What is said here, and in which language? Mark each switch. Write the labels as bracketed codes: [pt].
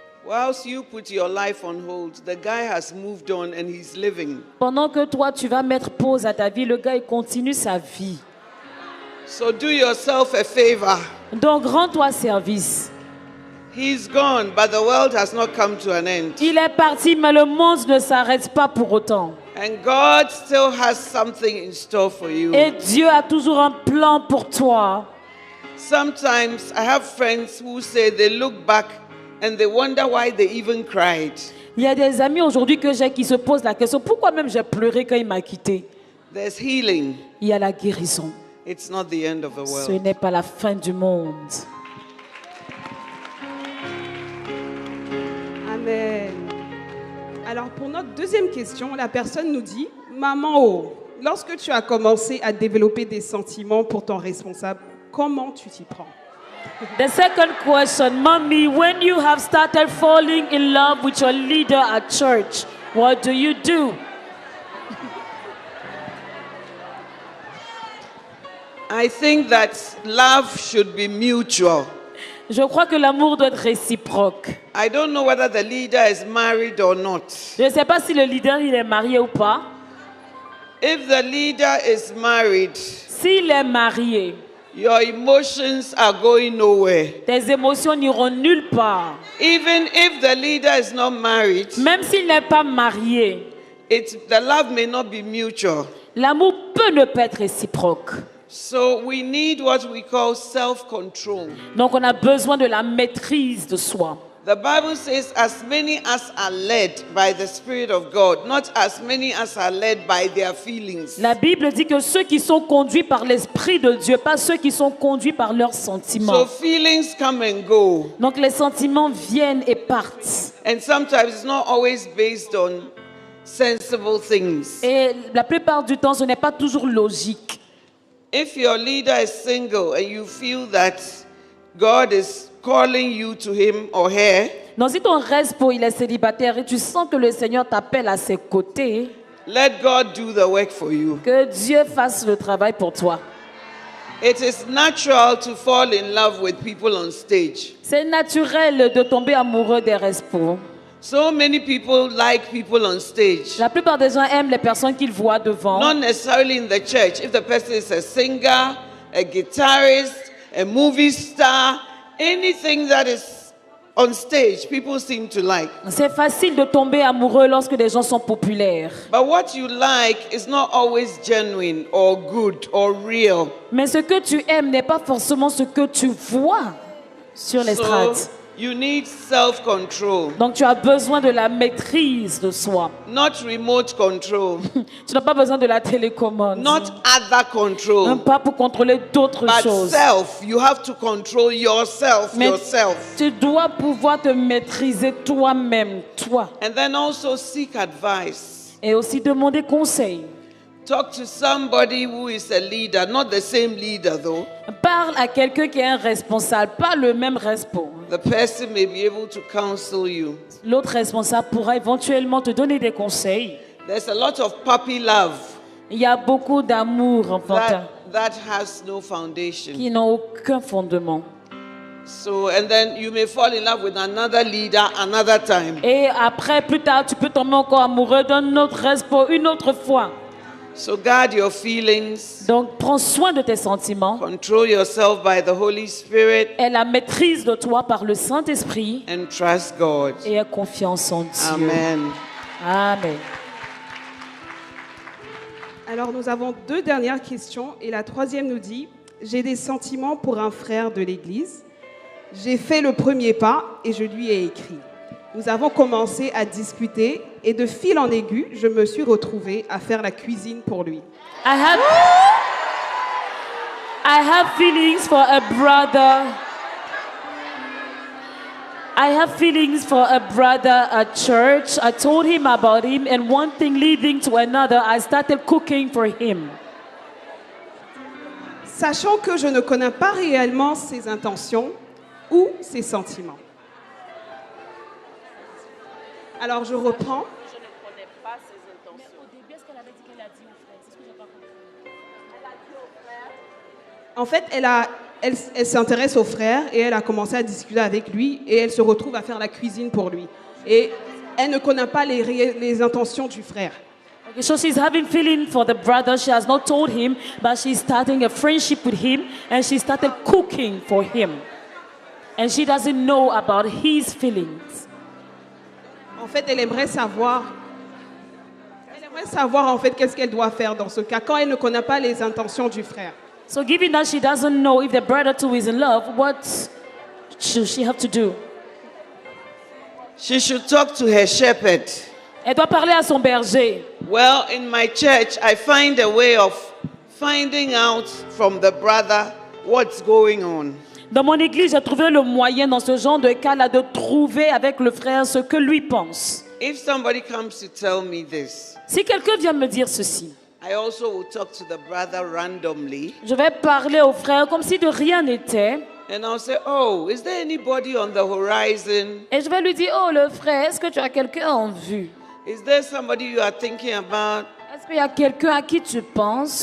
[en] Whilst you put your life on hold, the guy has moved on and he's living. [fr] Pendant que toi, tu vas mettre pause à ta vie, le gars, il continue sa vie. [en] So do yourself a favor. [fr] Donc, rends-toi service. [en] He's gone, but the world has not come to an end. [fr] Il est parti, mais le monde ne s'arrête pas pour autant. [en] And God still has something in store for you. [fr] Et Dieu a toujours un plan pour toi. [en] Sometimes I have friends who say they look back and they wonder why they even cried. [fr] Il y a des amis aujourd'hui que j'ai qui se posent la question, pourquoi même j'ai pleuré quand il m'a quitté? [en] There's healing. [fr] Il y a la guérison. [en] It's not the end of the [fr] Ce [en] world. [fr] n'est pas la fin du monde. [en] amen. [fr] Alors, pour notre deuxième question, la personne nous dit, Maman O, lorsque tu as commencé à développer des sentiments pour ton responsable, comment tu t'y prends? [en] The second question, Mommy, when you have started falling in love with your leader at church, what do you do? I think that love should be mutual. [fr] Je crois que l'amour doit être réciproque. [en] I don't know whether the leader is married or not. [fr] Je ne sais pas si le leader il est marié ou pas. [en] If the leader is married, [fr] S'il est marié, [en] your emotions are going nowhere. [fr] tes émotions n'iront nulle part. [en] Even if the leader is not married, [fr] Même s'il n'est pas marié, [en] the love may not be mutual. [fr] l'amour peut ne pas être réciproque. [en] So we need what we call self-control. [fr] Donc on a besoin de la maîtrise de soi. [en] The Bible says, as many as are led by the Spirit of God, not as many as are led by their feelings. [fr] La Bible dit que ceux qui sont conduits par l'Esprit de Dieu, pas ceux qui sont conduits par leurs sentiments. [en] So feelings come and go. [fr] Donc les sentiments viennent et partent. [en] And sometimes it's not always based on sensible things. [fr] Et la plupart du temps, ce n'est pas toujours logique. [en] If your leader is single and you feel that God is calling you to him or her, [fr] Donc si ton respo il est célibataire et tu sens que le Seigneur t'appelle à ses côtés, [en] let God do the work for you. [fr] que Dieu fasse le travail pour toi. [en] It is natural to fall in love with people on stage. [fr] C'est naturel de tomber amoureux des respos. [en] So many people like people on stage. [fr] La plupart des gens aiment les personnes qu'ils voient devant. [en] Not necessarily in the church. If the person is a singer, a guitarist, a movie star, anything that is on stage, people seem to like. [fr] C'est facile de tomber amoureux lorsque des gens sont populaires. [en] But what you like is not always genuine or good or real. [fr] Mais ce que tu aimes n'est pas forcément ce que tu vois sur l'estrade. [en] So you need self-control. [fr] Donc tu as besoin de la maîtrise de soi. [en] Not remote control. [fr] Tu n'as pas besoin de la télécommande. [en] Not other control. [fr] Même pas pour contrôler d'autres [en] But [fr] choses. [en] self. You have to control yourself. [fr] Mais [en] Yourself. [fr] tu dois pouvoir te maîtriser toi-même, toi. [en] And then also seek advice. [fr] Et aussi demander conseil. [en] Talk to somebody who is a leader, not the same leader though. [fr] Parle à quelqu'un qui est un responsable, pas le même responsable. [en] The person may be able to counsel you. [fr] L'autre responsable pourra éventuellement te donner des conseils. [en] There's a lot of puppy love [fr] Il y a beaucoup d'amour enfantin [en] that has no foundation. [fr] qui n'ont aucun fondement. [en] So, and then you may fall in love with another leader another time. [fr] Et après, plus tard, tu peux tomber encore amoureux d'un autre responsable une autre fois. [en] So guard your feelings. [fr] Donc, prends soin de tes sentiments. [en] Control yourself by the Holy Spirit. [fr] Aie la maîtrise de toi par le Saint-Esprit. [en] And trust God. [fr] Et aie confiance en Dieu. [en] Amen. Amen. [fr] Alors nous avons 2 dernières questions et la troisième nous dit « J'ai des sentiments pour un frère de l'Église. J'ai fait le premier pas et je lui ai écrit. Nous avons commencé à discuter et de fil en aiguille, je me suis retrouvée à faire la cuisine pour lui. [en] I have feelings for a brother. I have feelings for a brother at church. I told him about him, and one thing leading to another, I started cooking for him. [fr] Sachant que je ne connais pas réellement ses intentions ou ses sentiments. Alors je reprends. Je ne connais pas ses intentions. Mais au début, est-ce qu'elle avait dit qu'elle a dit au frère? C'est ce que j'ai pas compris. Elle a dit au frère. En fait, elle s'intéresse au frère et elle a commencé à discuter avec lui et elle se retrouve à faire la cuisine pour lui. Et elle ne connaît pas les intentions du frère. [en] Okay, so she's having feeling for the brother. She has not told him, but she's starting a friendship with him, and she started cooking for him. And she doesn't know about his feelings. [fr] En fait, elle aimerait savoir en fait qu'est-ce qu'elle doit faire dans ce cas quand elle ne connaît pas les intentions du frère. [en] So given that she doesn't know if the brother too is in love, what should she have to do? She should talk to her shepherd. [fr] Elle doit parler à son berger. [en] Well, in my church, I find a way of finding out from the brother what's going on. [fr] Dans mon église, j'ai trouvé le moyen dans ce genre de cas-là de trouver avec le frère ce que lui pense. [en] If somebody comes to tell me this, [fr] Si quelqu'un vient me dire ceci, [en] I also will talk to the brother randomly. [fr] je vais parler au frère comme si de rien n'était. [en] And I'll say, oh, is there anybody on the horizon? [fr] Et je vais lui dire, oh le frère, est-ce que tu as quelqu'un en vue? [en] Is there somebody you are thinking about? [fr] Est-ce qu'il y a quelqu'un à qui tu penses?